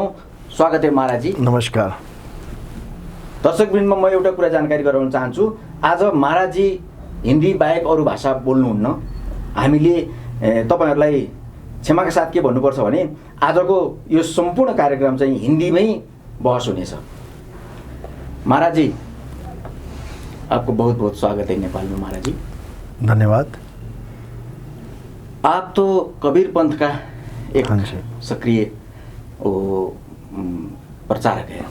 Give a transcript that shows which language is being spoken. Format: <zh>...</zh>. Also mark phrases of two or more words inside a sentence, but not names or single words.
<hi>स्वागत है महाराजजी। नमस्कार।</hi> <ne>दर्शकवृन्दमा म एउटा कुरा जानकारी गराउन चाहन्छु। आज महाराजजी हिन्दी बाहेक अरू भाषा बोल्नुहुन्न। हामीले तपाईँहरूलाई क्षमाका साथ के भन्नुपर्छ भने आजको यो सम्पूर्ण कार्यक्रम चाहिँ</ne> <hi>हिंदी में बहस</hi> <ne>हुनेछ।</ne> <hi>महाराज जी, आपको बहुत बहुत स्वागत है नेपाल में। महाराज जी धन्यवाद। आप तो कबीर पंथ का एक सक्रिय प्रचारक है।</hi>